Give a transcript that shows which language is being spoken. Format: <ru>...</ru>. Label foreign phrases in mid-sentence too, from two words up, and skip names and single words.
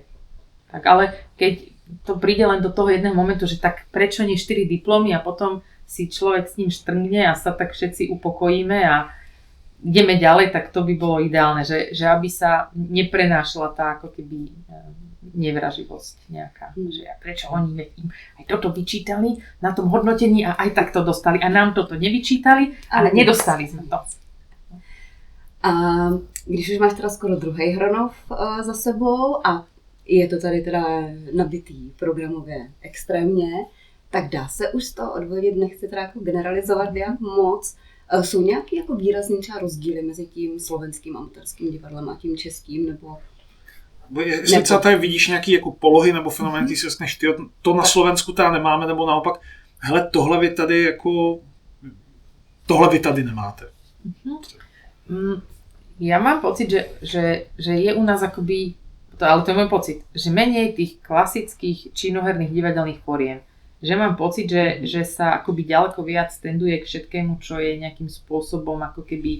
<sk>Tak ale keď to príde len do toho jedného momentu, že tak prečo nie 4 diplomy a potom si človek s ním štrngne a sa tak všetci upokojíme a ideme ďalej, tak to by bolo ideálne, že aby sa neprenášala tá ako keby nevraživosť nejaká. Že prečo oni im aj toto vyčítali na tom hodnotení a aj tak to dostali a nám toto nevyčítali, ale nedostali sme to.</sk> <cs>A když už máš teda skoro druhý Hronov za sebou a je to tady teda nabitý programově extrémně, tak dá se už z toho odvodit, nechci teda jako generalizovat jak moc. Jsou nějaké jako výrazný třeba rozdíly mezi tím slovenským amatérským divadlem a tím českým, nebo... Jestli třeba tady vidíš nějaké jako polohy nebo fenomény, ty si řekneš, to na Slovensku teda nemáme, nebo naopak, hele, tohle vy tady nemáte.</cs> <sk>Ja mám pocit, že je u nás akoby ale to je môj pocit, že menej tých klasických činoherných divadelných foriem. Že mám pocit, že sa akoby ďaleko viac tenduje k všetkému, čo je nejakým spôsobom ako keby</sk>